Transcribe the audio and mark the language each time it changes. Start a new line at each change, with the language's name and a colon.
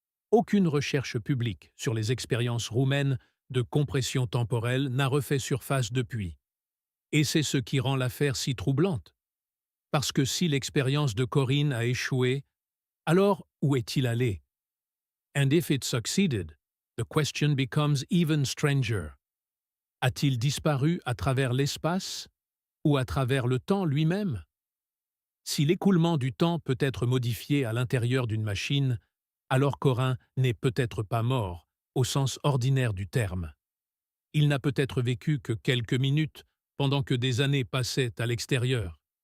French: Aucune recherche publique sur les expériences roumaines de compression temporelle n'a refait surface depuis. Et c'est ce qui rend l'affaire si troublante. Parce que si l'expérience de Corinne a échoué, alors où est-il allé?
English: And if it succeeded, the question becomes even stranger.
French: A-t-il disparu à travers l'espace ou à travers le temps lui-même? Si l'écoulement du temps peut être modifié à l'intérieur d'une machine, alors Corin n'est peut-être pas mort, au sens ordinaire du terme. Il n'a peut-être vécu que quelques minutes pendant que des années passaient à l'extérieur.